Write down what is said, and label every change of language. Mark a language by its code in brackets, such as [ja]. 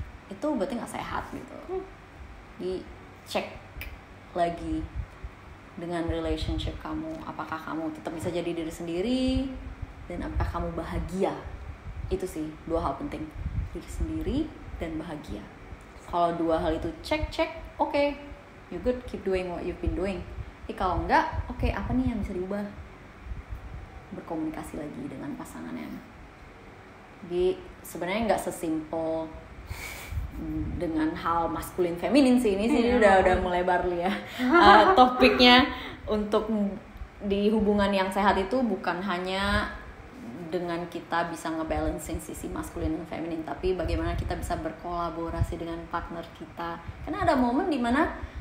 [id] Itu berarti nggak sehat gitu. Dicek lagi dengan relationship kamu, apakah kamu tetap bisa jadi diri sendiri, dan apakah kamu bahagia. Itu sih 2 hal penting, diri sendiri dan bahagia. Kalau 2 hal itu cek, oke, [en] you good, keep doing what you've been doing. [id] Kalau enggak, oke, apa nih yang bisa diubah? Berkomunikasi lagi dengan pasangannya. Jadi sebenarnya nggak sesimpel dengan hal maskulin feminin sih, ini sih udah melebar ya. Topiknya untuk di hubungan yang sehat itu bukan hanya dengan kita bisa ngebalancing sisi maskulin dan feminin, tapi bagaimana kita bisa berkolaborasi dengan partner kita. Karena ada momen dimana